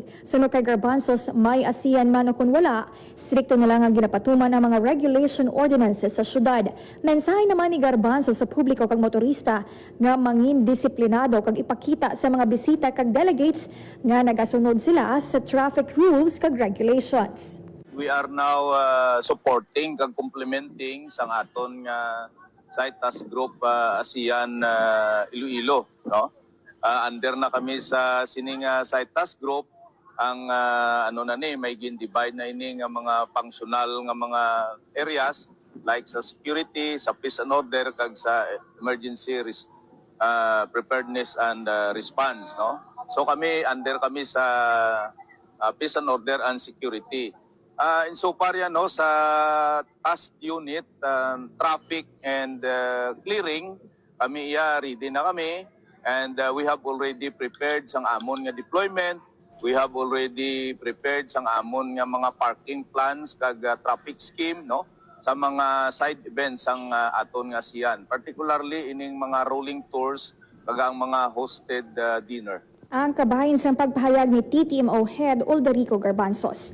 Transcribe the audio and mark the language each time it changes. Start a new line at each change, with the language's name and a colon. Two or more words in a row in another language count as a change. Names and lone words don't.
Hiligaynon: Sunod kay Garbanzos, may ASEAN man o kung wala, strikto nilang ang ginapatuman ang mga
English: regulation ordinances
Hiligaynon: sa syudad. Mensahe naman ni Garbanzos sa publiko kag motorista nga mangin disiplinado kag ipakita sa mga bisita kag delegates nga nagasunod sila sa
English: traffic rules
Hiligaynon: kag regulations.
English: We are now supporting kag complementing
Hiligaynon: sang aton nga
English: Site Task Group ASEAN Iloilo, no?
Hiligaynon: Under na kami sa sining Site Task Group ang may gin-divide na ini nga mga
English: functional nga mga areas like
Hiligaynon: sa security, sa
English: peace and order
Hiligaynon: kag sa
English: emergency preparedness and response,
Hiligaynon: no?
English: So under
Hiligaynon: kami sa
English: peace and order and security. Insofar
Hiligaynon: yan sa
English: task unit, traffic and clearing, kami ready na kami and we have already prepared
Hiligaynon: sang amon nga
English: deployment. We have already prepared
Hiligaynon: sang amon nga mga
English: parking plans kag traffic scheme, no,
Hiligaynon: sa mga
English: side events
Hiligaynon: sang aton nga
English: ASEAN, particularly
Hiligaynon: ining mga
English: rolling tours
Hiligaynon: kag ang mga
English: hosted dinner.
Hiligaynon: Ang kabahin sa pagpahayag ni TTMO Head Ulderico Garbanzos.